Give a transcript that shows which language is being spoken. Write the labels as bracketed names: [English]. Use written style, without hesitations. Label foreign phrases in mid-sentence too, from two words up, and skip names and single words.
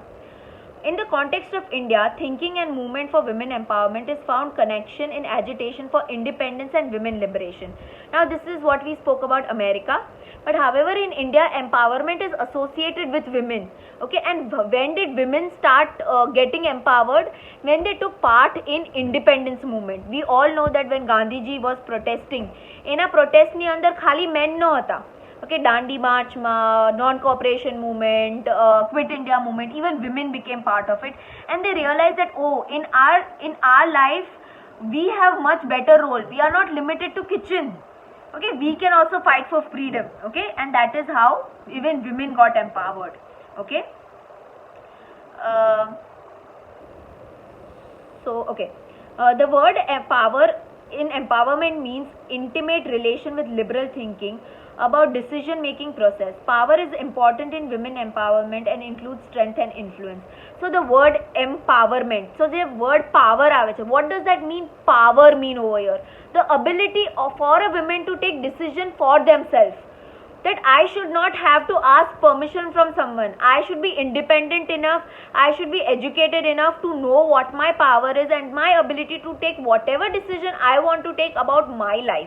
[English] In the context of India, thinking and movement for women empowerment is found connection in agitation for independence and women liberation. Now this is what we spoke about America, but however in India empowerment is associated with women. Okay, and when did women start getting empowered? When they took part in independence movement. We all know that when Gandhiji was protesting, [Gujarati] એના પ્રોટેસ્ટની અંદર ખાલી મેન ન હતા. [English] Okay, Dandi March, non-cooperation movement, Quit India movement, even women became part of it, and they realized that in our life we have much better role. We are not limited to kitchen. Okay, we can also fight for freedom. Okay, and that is how even women got empowered. Okay. The word power in empowerment means intimate relation with liberal thinking about decision making process. Power is important in women empowerment and includes strength and influence. So the word empowerment, so the word power [Gujarati] આવે છે. [English] What does that mean? Power mean over here the ability for a woman to take decision for themselves, that I should not have to ask permission from someone. I should be independent enough, I should be educated enough to know what my power is and my ability to take whatever decision I want to take about my life.